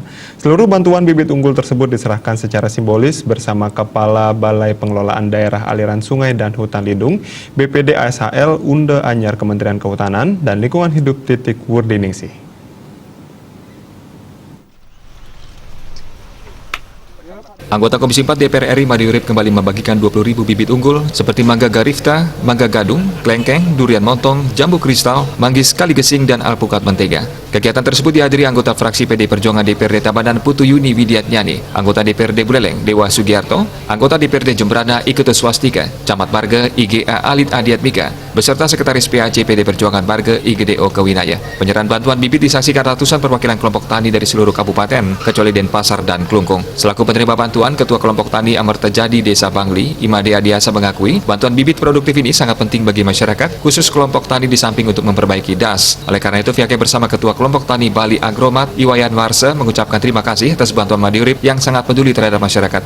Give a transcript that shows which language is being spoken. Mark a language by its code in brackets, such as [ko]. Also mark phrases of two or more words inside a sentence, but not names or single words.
[id] Seluruh bantuan bibit unggul tersebut diserahkan secara simbolis bersama Kepala Balai Pengelolaan Daerah Aliran Sungai dan Hutan Lindung, BPD ASHL Unda Anyar Kementerian Kehutanan dan Lingkungan Hidup Titik Wurdiningsih. Anggota Komisi 4 DPR RI Imade Urip kembali membagikan 20.000 bibit unggul seperti mangga garifta, mangga gadung, klengkeng, durian montong, jambu kristal, manggis kaligesing, dan alpukat mentega. Kegiatan tersebut dihadiri anggota fraksi PDI Perjuangan DPRD Tabanan Putu Yuni Widiatnyani, anggota DPRD Buleleng Dewa Sugiarto, anggota DPRD Jembrana Ikutu Swastika, Camat Marga IGA Alit Adiatmika, beserta Sekretaris PAC PDI Perjuangan Marga IGDO Kewinaya. Penyerahan bantuan bibit disaksikan ratusan perwakilan kelompok tani dari seluruh kabupaten, kecuali Denpasar dan Klungkung. Selaku penerima bantuan, Ketua Kelompok Tani Amertajadi Desa Bangli, Imade Adiasa mengakui bantuan bibit produktif ini sangat penting bagi masyarakat, khusus kelompok tani di samping untuk memperbaiki DAS. Oleh karena itu, pihaknya bersama Ketua Kelompok Tani Bali Agromat, Iwayan Warsa, mengucapkan terima kasih atas bantuan Imade Urip yang sangat peduli terhadap masyarakat.